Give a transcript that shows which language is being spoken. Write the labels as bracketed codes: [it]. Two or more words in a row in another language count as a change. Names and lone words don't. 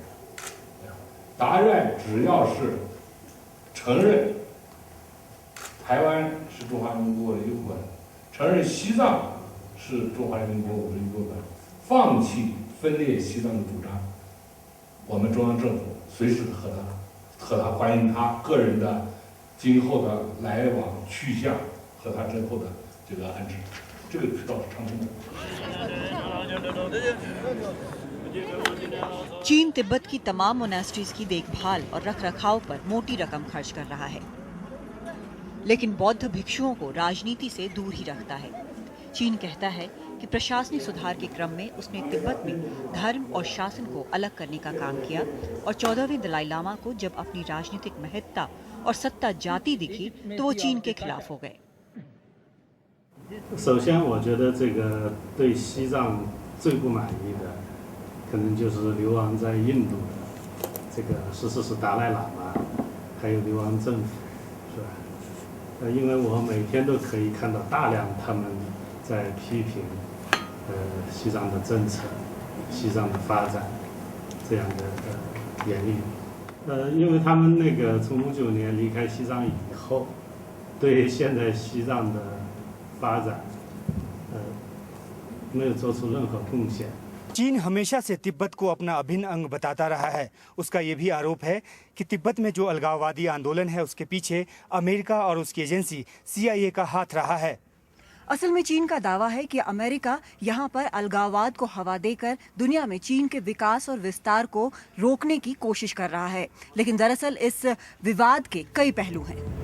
[zh] 达赖只要是承认台湾是中华人民共和国的一部分，承认西藏是中华人民共和国的一部分，放弃分裂西藏的主张，我们中央政府随时和他欢迎他个人的今后的来往去向和他之后的这个安置，这个渠道是畅通的。 [hi] चीन तिब्बत की तमाम मोनेस्ट्रीज की देखभाल और रखरखाव पर मोटी रकम खर्च कर रहा है, लेकिन बौद्ध भिक्षुओं को राजनीति से दूर ही रखता है। चीन कहता है कि प्रशासनिक सुधार के क्रम में उसने तिब्बत में धर्म और शासन को अलग करने का काम किया और 14वें दलाई लामा को जब अपनी राजनीतिक महत्ता और सत्ता जाती दिखी तो वो चीन के खिलाफ हो गए। [zh] 首先，我觉得这个对西藏最不满意的，可能就是流亡在印度的这个14世达赖喇嘛，还有流亡政府，是吧？因为我每天都可以看到大量他们在批评，西藏的政策、西藏的发展这样的言语。因为他们那个从59年离开西藏以后，对现在西藏的发展，没有做出任何贡献。 [hi] चीन हमेशा से तिब्बत को अपना अभिन्न अंग बताता रहा है। उसका ये भी आरोप है कि तिब्बत में जो अलगाववादी आंदोलन है उसके पीछे अमेरिका और उसकी एजेंसी CIA का हाथ रहा है। असल में चीन का दावा है कि अमेरिका यहाँ पर अलगाववाद को हवा देकर दुनिया में चीन के विकास और विस्तार को रोकने की कोशिश कर रहा है, लेकिन दरअसल इस विवाद के कई पहलू हैं।